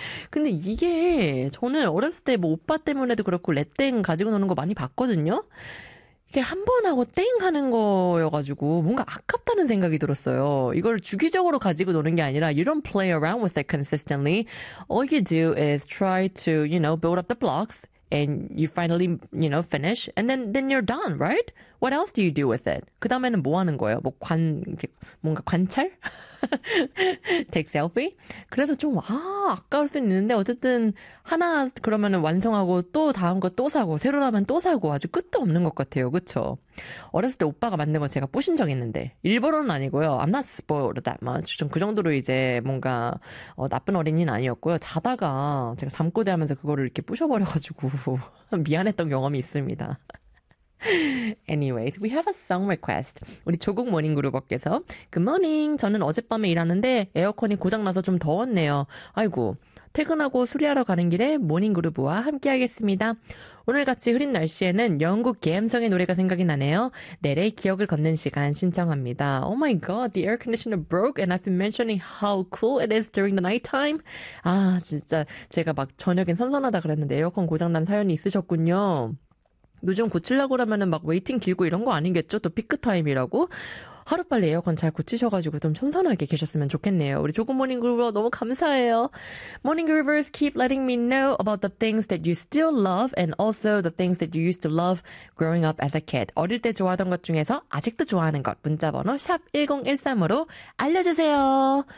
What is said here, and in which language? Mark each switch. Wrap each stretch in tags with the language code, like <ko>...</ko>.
<ko>근데 이게 저는 어렸을 때뭐 오빠 때문에도 그렇고 레땡 가지고 노는 거 많이 봤거든요. 이게 한번 하고 땡 하는 거여가지고 뭔가 아깝다는 생각이 들었어요. 이걸 주기적으로 가지고 노는 게 아니라</ko> <en>you don't play around with it consistently. All you do is try to, you know, build up the blocks and you finally, you know, finish and then you're done, right? What else do you do with it?</en> <ko>그 다음에는 뭐 하는 거예요? 뭐 뭔가 관찰?</ko> <en>Take selfie?</en> <ko>그래서 좀, 아까울 수 있는데, 어쨌든, 하나 그러면은 완성하고 또 다음 거또 사고, 새로 나면 또 사고, 아주 끝도 없는 것 같아요. 그쵸? 어렸을 때 오빠가 만든 거 제가 부신 적 있는데, 일부러는 아니고요.</ko> <en>I'm not spoiled that much.</en> <ko>좀그 정도로 이제 뭔가, 나쁜 어린이는 아니었고요. 자다가 제가 잠꼬대 하면서 그거를 이렇게 부셔버려가지고, 미안했던 경험이 있습니다.</ko> <en>Anyways, we have a song request.</en> <ko>우리 조국 모닝 그룹께서</ko> <en>Good morning.</en> <ko>저는 어젯밤에 일하는데 에어컨이 고장나서 좀 더웠네요. 아이고. 퇴근하고 수리하러 가는 길에 모닝 그룹과 함께하겠습니다. 오늘 같이 흐린 날씨에는 영국 감성의 노래가 생각이 나네요. 넬의 기억을 걷는 시간 신청합니다.</ko> <en>Oh my god, the air conditioner broke and I've been mentioning how cool it is during the night time.</en> <ko>아, 진짜 제가 막 저녁엔 선선하다 그랬는데 에어컨 고장난 사연이 있으셨군요. 요즘 고치려고 그러면은 막 웨이팅 길고 이런 거 아니겠죠? 또 피크 타임이라고? 하루빨리 에어컨 잘 고치셔가지고 좀 선선하게 계셨으면 좋겠네요. 우리 조금 모닝 그루버 너무 감사해요.</ko> <en>Morning Groovers, keep letting me know about the things that you still love and also the things that you used to love growing up as a kid.</en> <ko>어릴 때 좋아하던 것 중에서 아직도 좋아하는 것. 문자번호 샵1013으로 알려주세요.</ko>